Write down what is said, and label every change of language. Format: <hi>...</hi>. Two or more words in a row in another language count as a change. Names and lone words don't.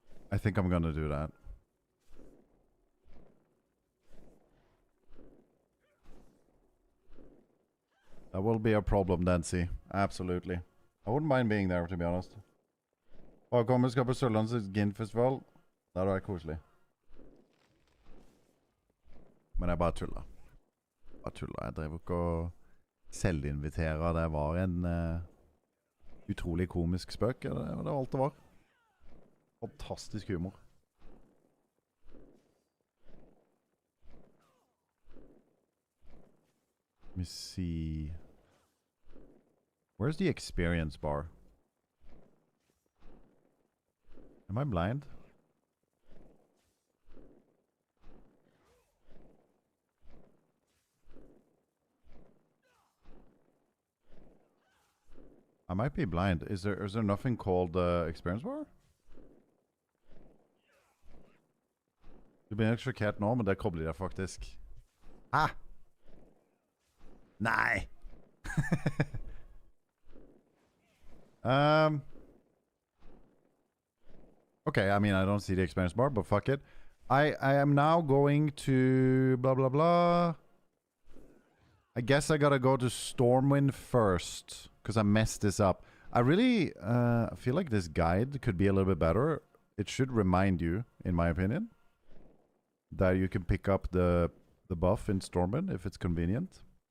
<en>I think I'm gonna do that. That will be a problem, Dancy. Absolutely. I wouldn't mind being there, to be honest.</en> <no>Og kommer skal på Sørlandets Gin-festival. Det hadde vært koselig. Men jeg bare tuller. Bare tuller. Jeg drev ikke og selvinviterer. Det var en utrolig komisk spøk. Det var alt det var. Fantastisk humor.</no> <en>Let me see. Where's the experience bar? Am I blind? I might be blind. Is there nothing called experience bar?</en> <no>Det blir en ekstra cat nå, men det kobler jeg faktisk. Ah! Nei!</no> <en>Okay, I mean, I don't see the experience bar, but fuck it. I am now going to blah, blah, blah. I guess I gotta go to Stormwind first, because I messed this up. I really feel like this guide could be a little bit better. It should remind you, in my opinion, that you can pick up the buff in Stormwind if it's convenient.</en>